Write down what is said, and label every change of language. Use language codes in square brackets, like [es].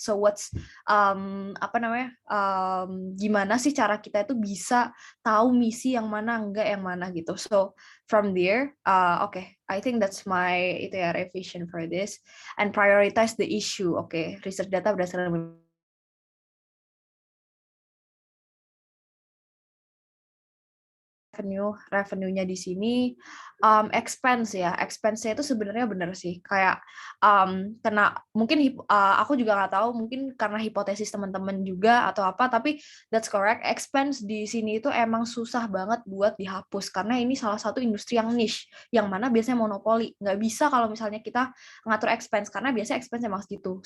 [en] So what's [id] apa namanya, gimana sih cara kita itu bisa tahu misi yang mana, enggak yang mana gitu. [en] So from there, okay, I think that's my [id] itu ya [en] revision for this, and prioritize the issue. [id] Okay, research data berdasarkan revenue-nya di sini, expense-nya itu sebenarnya benar sih, kayak kena mungkin aku juga nggak tahu, mungkin karena hipotesis teman-teman juga atau apa, tapi [en] that's correct, [id] expense di sini itu emang susah banget buat dihapus, karena ini salah satu industri yang niche, yang mana biasanya monopoli, nggak bisa kalau misalnya kita ngatur expense, karena biasanya expense emang segitu.